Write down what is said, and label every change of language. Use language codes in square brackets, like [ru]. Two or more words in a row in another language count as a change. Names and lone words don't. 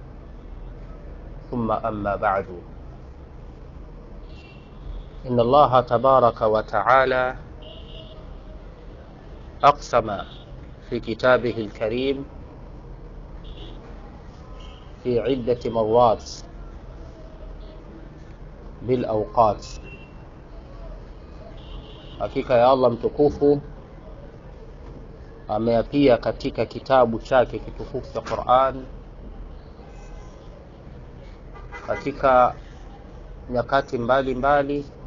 [ar] ثم أما بعد، إن الله تبارك وتعالى أقسم في كتابه الكريم في عدة مرات بالأوقات. [sw] Hakika ya Allah mtukufu ameapia katika kitabu chake kitukufu cha Qur'an katika nyakati mbalimbali.